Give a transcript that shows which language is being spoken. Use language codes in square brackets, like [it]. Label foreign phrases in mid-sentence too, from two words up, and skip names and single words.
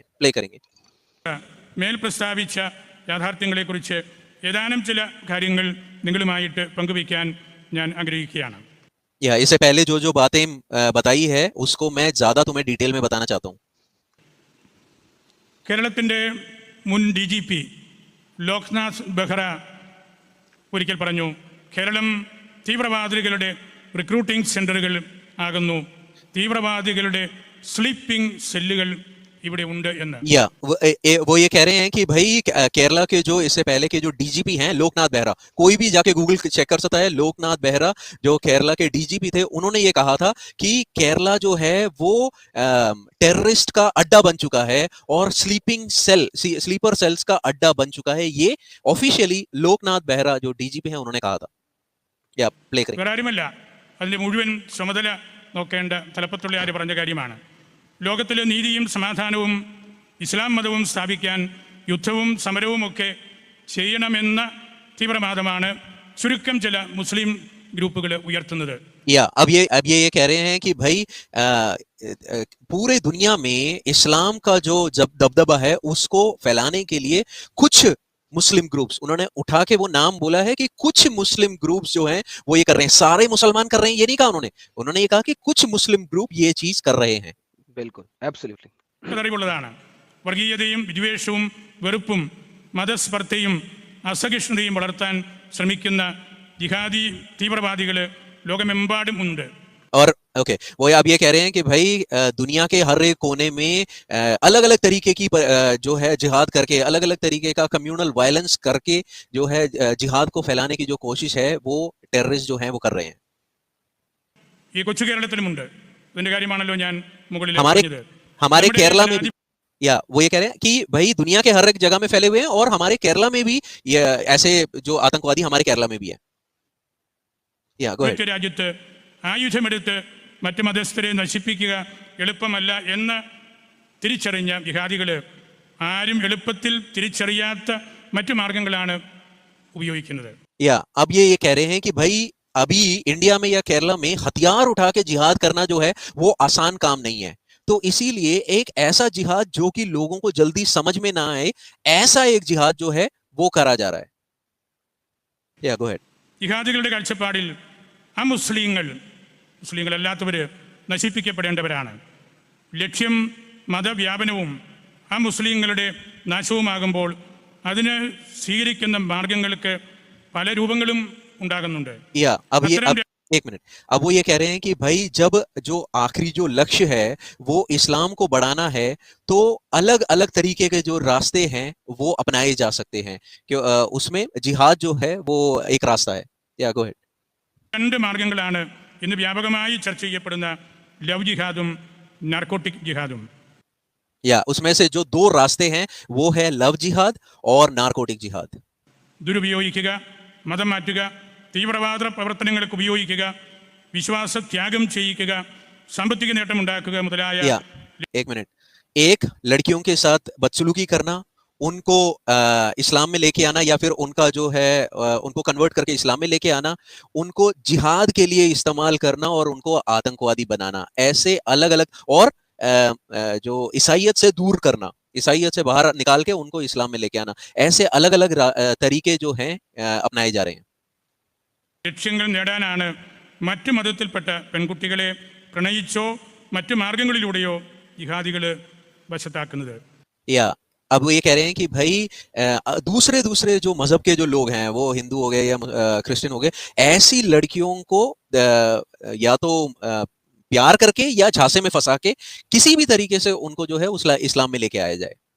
[hi] प्ले करेंगे. [ml] മേൽ പ്രസ്താവിച്ച യാഥാർത്ഥ്യങ്ങളെക്കുറിച്ച് ഏതാനും ചില കാര്യങ്ങൾ നിങ്ങളുമായിട്ട് പങ്കുവയ്ക്കാൻ ഞാൻ ആഗ്രഹിക്കുകയാണ്. [hi] या इससे पहले जो जो बातें बताई है उसको मैं ज्यादा तुम्हें डिटेल में बताना चाहता हूँ. [ml] കേരളത്തിൻ്റെ മുൻ DGP ലോക്നാഥ് ബെഹ്റ ഒരിക്കൽ പറഞ്ഞു, കേരളം തീവ്രവാദികളുടെ [en] recruiting centres [ml] ആകുന്നു, തീവ്രവാദികളുടെ [en] sleeping cells [ml] ഇവിടെ ഉണ്ട് എന്ന്. [hi] या वो ये कह रहे हैं कि भाई केरला के जो इससे पहले के जो DGP हैं लोकनाथ बेहरा, कोई भी जाके गूगल चेक कर सकता है, लोकनाथ बेहरा जो केरला के DGP थे उन्होंने ये कहा था कि केरला जो है वो टेररिस्ट का अड्डा बन चुका है और [en] sleeper cells [hi] का अड्डा बन चुका है. ये ऑफिशियली लोकनाथ बेहरा जो DGP हैं उन्होंने कहा था. या प्ले करें. [ml] വേറെ ആരുമല്ല, അതിൻ്റെ മുഴുവൻ ചുമതല നോക്കേണ്ട തലപ്പത്തുള്ള പറഞ്ഞ കാര്യമാണ്. ലോകത്തിലെ നീതിയും സമാധാനവും ഇസ്ലാം മതവും സ്ഥാപിക്കാൻ യുദ്ധവും സമരവും ഒക്കെ ചെയ്യണമെന്ന തീവ്രവാദമാണ് ചുരുക്കം ചില [en] Muslim groups [ml] ഉയർത്തുന്നത്. [hi] या अब ये कह रहे हैं कि भाई पूरे दुनिया में इस्लाम का जो दबदबा है उसको फैलाने के लिए कुछ [en] Muslim groups, [hi] उन्होंने उठा के वो नाम बोला है कि कुछ [en] Muslim groups [hi] जो हैं वो ये कर रहे हैं. सारे मुसलमान कर रहे हैं ये नहीं कहा उन्होंने ये कहा कि कुछ [en] Muslim group [hi] ये चीज कर रहे हैं. बिल्कुल, एब्सोल्युटली. [ml] അറിവുള്ളതാണ്. വർഗീയതയും വിദ്വേഷവും വെറുപ്പും മതസ്പർദ്ധയും അസഹിഷ്ണുതയും വളർത്താൻ ശ്രമിക്കുന്ന ജിഹാദി തീവ്രവാദികൾ ലോകമെമ്പാടും ഉണ്ട്. [hi] और ओके वो अब ये कह रहे हैं कि भाई दुनिया के हर एक कोने में अलग अलग तरीके की जो है जिहाद करके, अलग अलग तरीके का [en] communal violence [hi] करके जो है जिहाद को फैलाने की जो कोशिश है वो टेररिस्ट जो है वो कर रहे हैं. [ml] ഈ കൊച്ചു കേരളത്തിലുമുണ്ട്. ഇതിന്റെ കാര്യമാണല്ലോ ഞാൻ മുകളിൽ [hi] हमारे [ml] പറഞ്ഞത്. [hi] हमारे [ml] നമ്മുടെ [hi] केरला में [ml] രാജ്യം- [hi] या वो ये कह रहे हैं कि भाई दुनिया के हर एक जगह में फैले हुए हैं और हमारे केरला में भी ये ऐसे जो आतंकवादी हमारे केरला में भी है. या [en] go ahead. [ml] രാജ്യത്ത് ആയുധമെടുത്ത് മറ്റ് മതസ്ഥരെ നശിപ്പിക്കുക എളുപ്പമല്ല എന്ന് തിരിച്ചറിഞ്ഞ ജിഹാദികൾ ആരും എളുപ്പത്തിൽ തിരിച്ചറിയാത്ത മറ്റു മാർഗങ്ങളാണ് ഉപയോഗിക്കുന്നത്. [hi] या अब ये कह रहे हैं कि भाई अभी इंडिया में या केरला में हथियार उठा के जिहाद करना जो है वो आसान काम नहीं है. तो इसीलिए एक ऐसा जिहाद जो कि लोगों को जल्दी समझ में ना आए, ऐसा एक जिहाद जो है वो करा जा रहा है. या [en] go ahead. [ml] ജിഹാദികളുടെ കാഴ്ചപ്പാടിൽ മുസ്ലിങ്ങളല്ലാത്തവർ നശിപ്പിക്കപ്പെടേണ്ടവരാണ്. ലക്ഷ്യം മതവ്യാപനവും മുസ്ലിങ്ങളുടെ നാശവുമാകുമ്പോൾ അതിന് സ്വീകരിക്കുന്ന മാർഗങ്ങൾക്ക് പല രൂപങ്ങളും ഉണ്ടാകുന്നുണ്ട്. [hi] या अब एक मिनट, अब वो ये कह रहे हैं कि भाई जब जो आखिरी जो लक्ष्य है वो इस्लाम को बढ़ाना है तो अलग अलग तरीके के जो रास्ते हैं वो अपनाए जा सकते हैं. क्यों उसमें जिहाद जो है वो एक रास्ता है. या [en] go ahead. [ml] രണ്ട് മാർഗങ്ങളാണ് ഇന്ന് വ്യാപകമായി ചർച്ച ചെയ്യപ്പെടുന്ന ലവ് ജിഹാദും നാർക്കോട്ടിക് ജിഹാദും. [hi] या उसमें से जो दो रास्ते हैं वो है लव जिहाद और नारकोटिक जिहाद. [ml] ദുരുപയോഗിക്കുക, മതം മാറ്റുക, തീവ്രവാദ പ്രവർത്തനങ്ങൾക്ക് ഉപയോഗിക്കുക, വിശ്വാസ ത്യാഗം ചെയ്യിക്കുക, സാമ്പത്തിക നേട്ടമുണ്ടാക്കുക മുതലായ. [hi] या एक मिनट, एक लड़कियों के साथ बदसलूकी करना, उनको इस्लाम में लेके आना या फिर उनका जो है उनको कन्वर्ट करके इस्लाम में लेके आना, उनको जिहाद के लिए इस्तेमाल करना और उनको आतंकवादी बनाना, ऐसे अलग अलग और जो ईसाइयत से दूर करना, ईसाइयत से बाहर निकाल के उनको इस्लाम में लेके आना, ऐसे अलग अलग तरीके जो हैं अपनाए जा रहे हैं. [ml] ലക്ഷ്യങ്ങൾ നേടാനാണ് മറ്റു മതത്തിൽപ്പെട്ട പെൺകുട്ടികളെ പ്രണയിച്ചോ മറ്റു മാർഗങ്ങളിലൂടെയോ ജിഹാദികൾ വശത്താക്കുന്നത്. [hi] या अब ये कह रहे हैं कि भाई दूसरे जो मजहब के जो लोग हैं वो हिंदू हो गए या क्रिश्चियन हो गए, ऐसी लड़कियों को या तो प्यार करके या झांसे में फंसा के किसी भी तरीके से उनको जो है इस्लाम में लेके आया जाए.